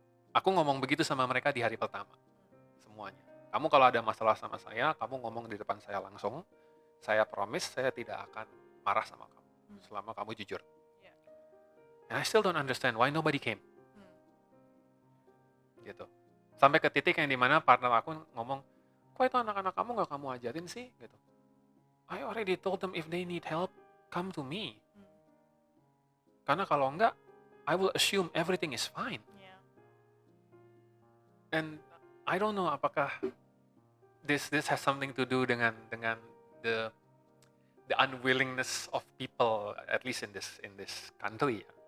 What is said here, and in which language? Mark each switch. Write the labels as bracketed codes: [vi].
[id] Aku ngomong begitu sama mereka di hari pertama, semuanya. Kamu kalau ada masalah sama saya, kamu ngomong di depan saya langsung, saya promise saya tidak akan marah sama kamu selama kamu jujur. [en] Yeah. And I still don't understand why nobody came. [id] Gitu. Sampai ke titik yang dimana partner aku ngomong, kok itu anak-anak kamu gak kamu ajarin sih? Gitu. [en] I already told them if they need help, come to me. [id] Karena kalau enggak, [en] I will assume everything is fine. Yeah. And I don't know [id] apakah [en] this has something to do [id] dengan [en] the unwillingness of people, at least in this country.